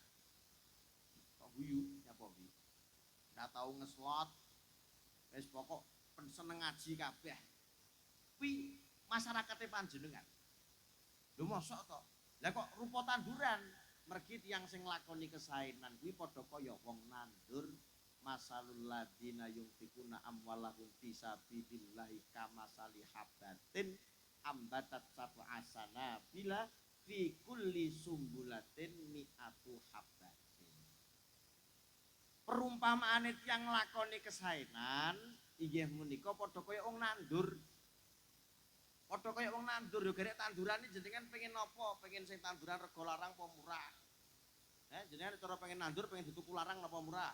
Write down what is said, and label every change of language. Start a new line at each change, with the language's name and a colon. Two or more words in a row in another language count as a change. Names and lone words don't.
Javanese: Guyu nyapa iki ora tau ngeslot wis pokok seneng ngaji kabeh kuwi masyarakate panjenengan lho mosok to lah kok rupa tanduran mergi tiyang sing lakoni kesaenan kuwi padha kaya wong nandur
Arabic: مثل الذين ينفقون أموالهم في سبيل الله كمثل حبة أنبتت سبع سنابل في كل سنبلة مائة حبة.
Javanese: Perumpamaane tiyang nglakoni kesaenan inggih menika padha kaya wong nandur. Padha kaya wong nandur yo garek tandurane jenengan pengen napa? Pengen sing tanduran rega larang apa murah? Jenengan cara pengen nandur pengen dituku larang apa murah?